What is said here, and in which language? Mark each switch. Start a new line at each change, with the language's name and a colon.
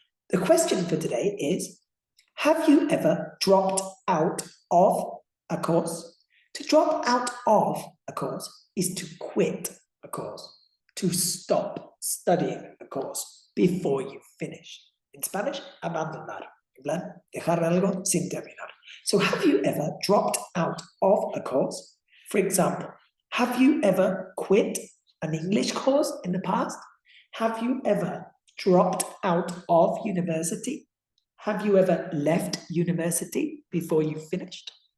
English: The question for today is, have you ever dropped out of a course? To drop out of a course is to quit a course, to stop studying a course before you finish. In Spanish, abandonar.
Spanish: En plan, dejar algo sin terminar.
English: So have you ever dropped out of a course? For example, have you ever quit an English course in the past? Have you ever dropped out of university? Have you ever left university before you finished?